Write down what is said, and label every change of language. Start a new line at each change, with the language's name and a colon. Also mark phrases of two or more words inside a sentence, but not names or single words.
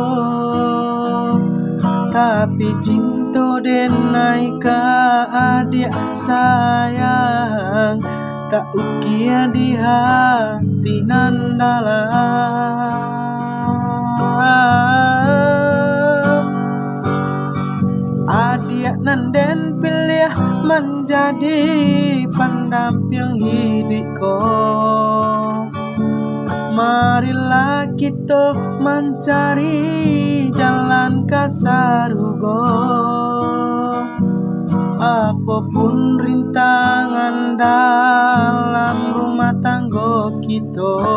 Minangkabau: Tapi cinta denai ka adik sayang tak ukir di hati nan dalam.
Indonesian: Adik
Minangkabau: nan den
Indonesian: pilih menjadi pendamping hidupku. Marilah kita mencari jalan ke surga, apapun rintangan dalam rumah tangga kita.